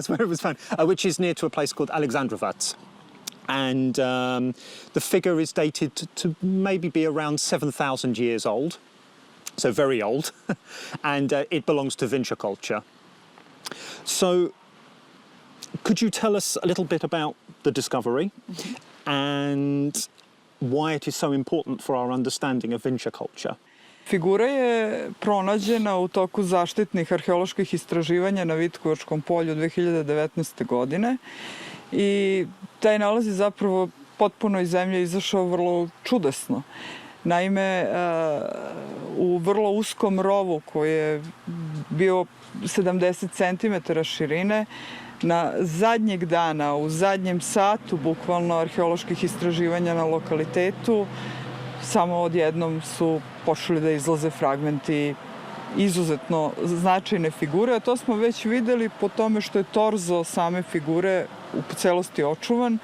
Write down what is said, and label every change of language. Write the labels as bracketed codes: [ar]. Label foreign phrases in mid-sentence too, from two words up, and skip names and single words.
[en] That's where it was found, which is near to a place called Aleksandrovac. And the figure is dated to maybe be around 7,000 years old, so very old, and it belongs to Vinča culture. So could you tell us a little bit about the discovery and why it is so important for our understanding of Vinča culture? [sr] Figura je pronađena u toku zaštitnih arheoloških istraživanja na Vitkovačkom polju 2019. godine i taj nalaz je zapravo potpuno iz zemlje izašao vrlo čudesno. Naime, u vrlo uskom rovu koji je bio 70 cm širine, na zadnjeg dana, u zadnjem satu bukvalno arheoloških istraživanja na lokalitetu, samo odjednom su počeli da izlaze fragmenti izuzetno značajne figure, a to smo već videli po tome što je torzo same figure u celosti očuvan.